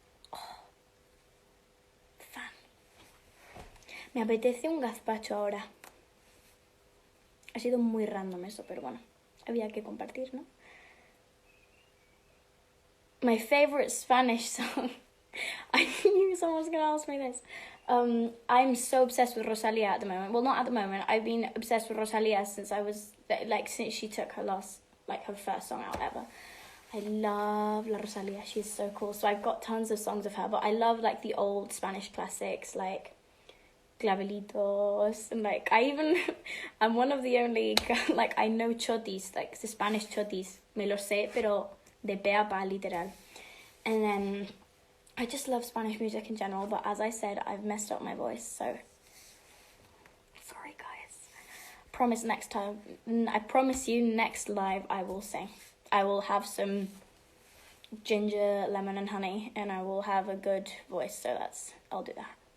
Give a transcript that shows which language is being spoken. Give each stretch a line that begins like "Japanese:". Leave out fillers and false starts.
Spanish: Oh, fan. Me apetece un gazpacho ahora. Ha sido muy random eso, pero bueno, había que compartir, ¿no?
English: My favorite Spanish song. I knew someone was going to ask me this. I'm so obsessed with Rosalía at the moment. Well, not at the moment. I've been obsessed with Rosalía since since she took her first song out ever. I love La Rosalía. She's so cool. So I've got tons of songs of her, but I love, like, the old Spanish classics, like Clavelitos, and, like, I'm one of the only, like, I know chotis, like, the Spanish chotis.
Spanish: Me lo sé, pero de pe a pa, literal.
English: And then I just love Spanish music in general, but as I said, I've messed up my voice, so sorry, guys. I promise you next live I will sing. I will have some ginger, lemon and honey, and I will have a good voice, so I'll do that.